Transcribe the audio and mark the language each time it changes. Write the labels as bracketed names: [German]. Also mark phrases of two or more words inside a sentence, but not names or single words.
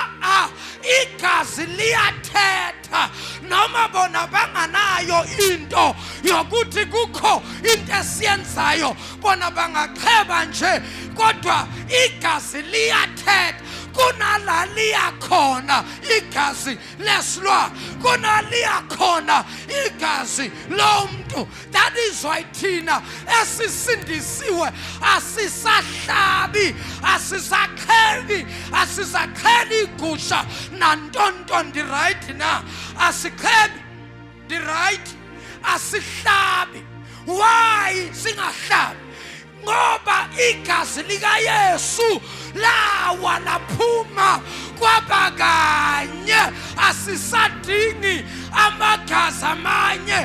[Xhosa] Igazi liyathetha, noma bona banganayo into yokuthi kukho into esiyenzayo, bona bangacheba nje, kodwa igazi liyathetha. kunalaliya khona igazi lesilwa, kunaliya khona igazi lomuntu. [English] That is why [Xhosa] thina esisindisiwe asisahlabi, asisakheli igusha nantonto right na, asikheli [English] the right, [Xhosa] asihlabi. Why singahlabi? Ngoba igazi lika Yesu lawa laphuma kwabakanye, asisadingi amagazi amanye.